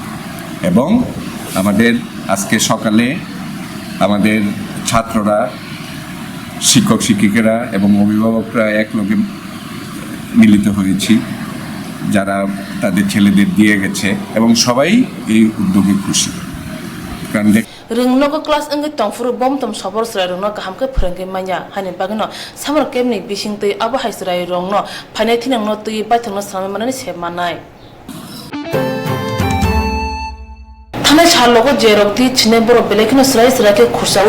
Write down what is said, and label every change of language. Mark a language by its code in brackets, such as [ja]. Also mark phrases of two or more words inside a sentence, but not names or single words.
[bn] এবং আমাদের আজকে সকালে আমাদের ছাত্ররা, শিক্ষক শিক্ষিকারা এবং অভিভাবকরা একলগে মিলিত হয়েছি, যারা তাদের ছেলেদের দিয়ে গেছে এবং সবাই এই উদ্যোগে খুশি। কারণ [trp] ringno ko class angai tongfuru bom tom sabor srai rongno kaham ke phrange manya hani bagno samar kemni bising tei abo haisrai rongno phane thinang no tui baithangno samai manani se manai thane chalogo jerok ti chine boro belekino srai srai ke khursawe